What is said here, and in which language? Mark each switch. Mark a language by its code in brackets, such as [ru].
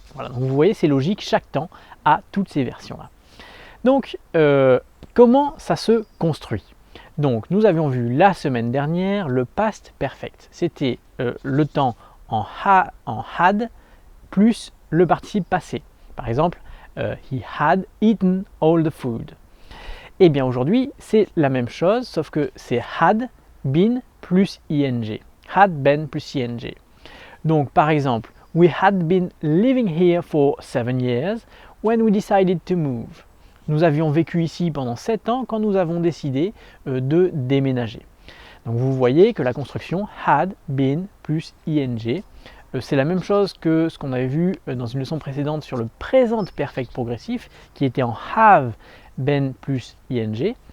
[fr] Voilà, donc vous voyez c'est logique, chaque temps a toutes ces versions là. Donc comment ça se construit? Donc nous avions vu la semaine dernière le past perfect, c'était le temps en had plus le participe passé. Par exemple, [en] he had eaten all the food. [fr] Et bien aujourd'hui, c'est la même chose, sauf que c'est had been plus ing. [en] Had been plus ing. [fr] Donc par exemple, [en] we had been living here for 7 years when we decided to move. [fr] Nous avions vécu ici pendant 7 ans quand nous avons décidé de déménager. Donc vous voyez que la construction had been plus ing, c'est la même chose que ce qu'on avait vu dans une leçon précédente sur le présent perfect progressif qui était en have been plus ing.